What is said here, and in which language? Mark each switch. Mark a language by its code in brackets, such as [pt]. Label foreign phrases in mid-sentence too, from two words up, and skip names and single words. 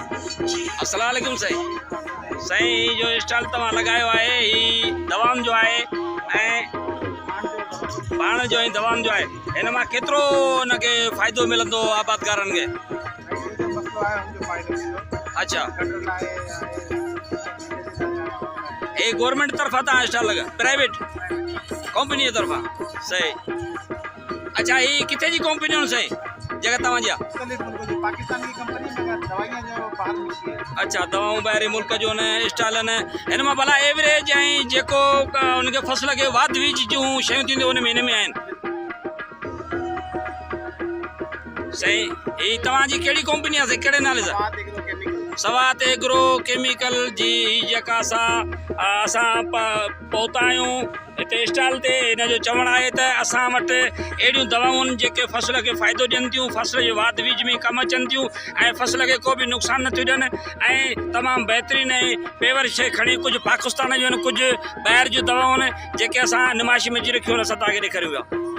[sd] अस्सलाम वालेकुम साईं जो स्टॉल तव्हां लगायो आहे ही दवाउनि जो आहे ऐं पाण जो ही दवाउनि जो आहे हिन मां केतिरो हुनखे फ़ाइदो मिलंदो आबादकारनि खे? [ur] اچھا یہ گورنمنٹ طرفہ تواں اسٹال لگا [en] private company [ur] کی طرفہ صحیح? [sd] अच्छा ये किथे जी कंपनी आहिनि साईं जगह तव्हां जा? [ur] پاکستان کی کمپنی میں دوائیاں جو باہر ملتی ہے. [sd] अच्छा दवाऊं ॿाहिरि मुल्क जो न स्टॉल आहिनि हिन मां भला एवरेज ऐं जेको उनखे फसल खे वाध वीज जूं शयूं थींदियूं उन में हिन में आहिनि सही? ही तव्हांजी कहिड़ी कंपनी आहे साईं, कहिड़े नाले सां? सवात एग्रो केमिकल जी जेका असां पहुता आहियूं हिते स्टॉल ते हिन जो चवणु आहे त असां वटि अहिड़ियूं दवाऊं आहिनि जेके फसल खे फ़ाइदो ॾियनि थियूं, फसल जे वाध वीज में कमु अचनि थियूं ऐं फसल खे को बि नुक़सानु नथियूं ॾियनि ऐं तमामु बहितरीनु ऐं पेवर शइ खणी कुझु पाकिस्तान जूं आहिनि कुझु ॿाहिरि जूं दवाऊं आहिनि जेके असां नुमाइश में विझी रखियूं आहिनि असां तव्हांखे ॾेखारियूं पिया।